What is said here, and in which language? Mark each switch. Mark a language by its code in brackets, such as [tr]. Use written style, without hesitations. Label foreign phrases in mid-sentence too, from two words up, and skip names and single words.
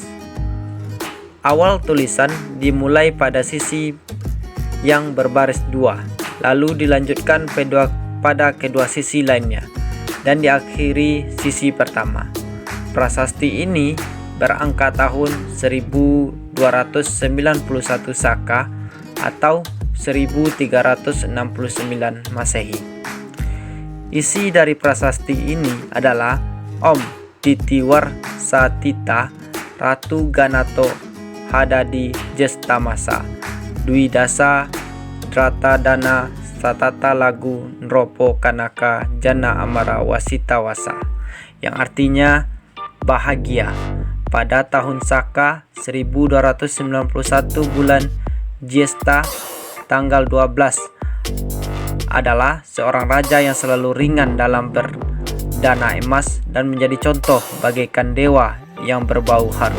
[id] Awal tulisan dimulai pada sisi yang berbaris 2, lalu dilanjutkan pada kedua sisi lainnya, dan diakhiri sisi pertama. Prasasti ini berangka tahun 1291 Saka atau 1369 Masehi. Isi dari prasasti ini adalah [sa] Om Titiwar Satita Ratu Ganato Hadadi Jestamasa Dwidasa Dratadana Satata Lagu Nropo Kanaka Jana Amara Wasitawasa, [id] yang artinya bahagia pada tahun Saka 1291 bulan Jesta tanggal 12 adalah seorang raja yang selalu ringan dalam berdana emas dan menjadi contoh bagaikan dewa yang berbau harum.